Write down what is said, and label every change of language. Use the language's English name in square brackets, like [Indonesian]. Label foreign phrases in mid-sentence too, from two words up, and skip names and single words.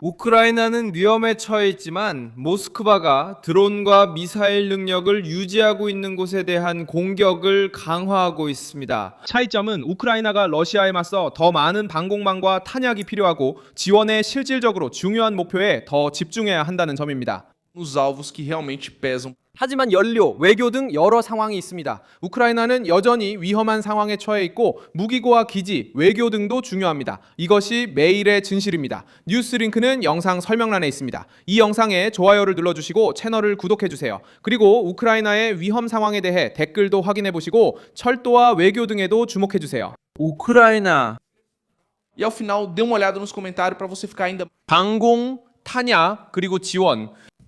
[Korean] 우크라이나는 위험에 처해 있지만 모스크바가 드론과 미사일 능력을 유지하고 있는 곳에 대한 공격을 강화하고 있습니다. 차이점은 우크라이나가 러시아에 맞서 더 많은 방공망과 탄약이 필요하고 지원에 실질적으로 중요한 목표에 더 집중해야 한다는 점입니다. [Portuguese] nos alvos que realmente pesam. [Korean] 하지만 연료, 외교 등 여러 상황이 있습니다. 우크라이나는 여전히 위험한 상황에 처해 있고 무기고와 기지, 외교 등도 중요합니다. 이것이 매일의 진실입니다. 뉴스링크는 영상 설명란에 있습니다. 이 영상에 좋아요를 눌러주시고 채널을 구독해주세요. 그리고 우크라이나의 위험 상황에 대해 댓글도 확인해보시고 철도와 외교 등에도 주목해주세요. 우크라이나 [Portuguese] E ao final, dê uma olhada nos comentários para você ficar ainda [Korean] 방공, 탄약, 그리고 지원